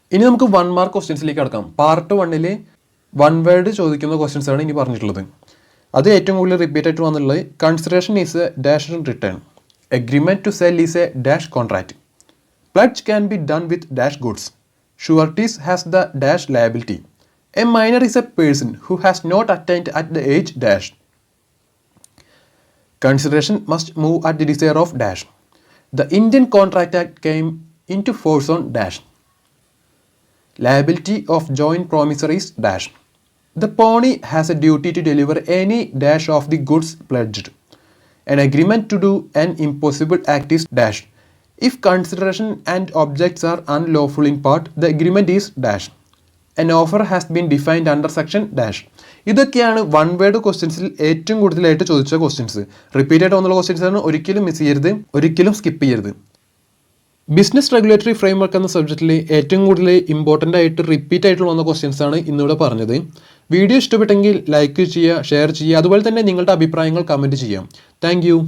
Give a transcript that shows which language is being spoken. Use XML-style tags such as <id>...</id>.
<ml>ഇനി നമുക്ക് 1 മാർക്ക് ക്വസ്റ്റ്യൻസിലേക്ക് കടക്കാം. പാർട്ട് 1 1 വേർഡ് ചോദിക്കുന്ന ക്വസ്റ്റ്യൻസ് ആണ് ഇനി പറഞ്ഞിട്ടുള്ളത്. അത് ഏറ്റവും കൂടുതൽ റിപ്പീറ്റ് ആയിട്ട് വന്നിട്ടുള്ളത്</ml> <en>Consideration is a dash return. Agreement to sell is a dash contract. Pledge can be done with dash goods. Sureties has the dash liability. A minor is a person who has not attained at the age dash. Consideration must move at the desire of dash. The Indian Contract Act came into force on dash. Liability of joint promissories dash. The pony has a duty to deliver any dash of the goods pledged. An agreement to do an impossible act is dash. If consideration and objects are unlawful in part, the agreement is dash. An offer has been defined under section dash.</en> <ml>ഇതൊക്കെയാണ് one word ക്വസ്റ്റ്യൻസിൽ ഏറ്റവും കൂടുതലായിട്ട് ചോദിച്ച questions. Repeat ആയിട്ട് വന്നുള്ള questions ആണ്. ഒരിക്കലും miss ചെയ്യരുത്, ഒരിക്കലും skip ചെയ്യരുത്. ബിസിനസ് റെഗുലേറ്ററി ഫ്രെയിംവർക്ക് എന്ന സബ്ജക്റ്റിൽ ഏറ്റവും കൂടുതൽ ഇമ്പോർട്ടൻ്റ് ആയിട്ട് റിപ്പീറ്റ് ആയിട്ട് വന്ന ക്വസ്റ്റ്യൻസ് ആണ് ഇന്നിവിടെ പറഞ്ഞത്. വീഡിയോ ഇഷ്ടപ്പെട്ടെങ്കിൽ ലൈക്ക് ചെയ്യുക, ഷെയർ ചെയ്യുക, അതുപോലെ തന്നെ നിങ്ങളുടെ അഭിപ്രായങ്ങൾ കമൻറ്റ് ചെയ്യാം. താങ്ക്</ml>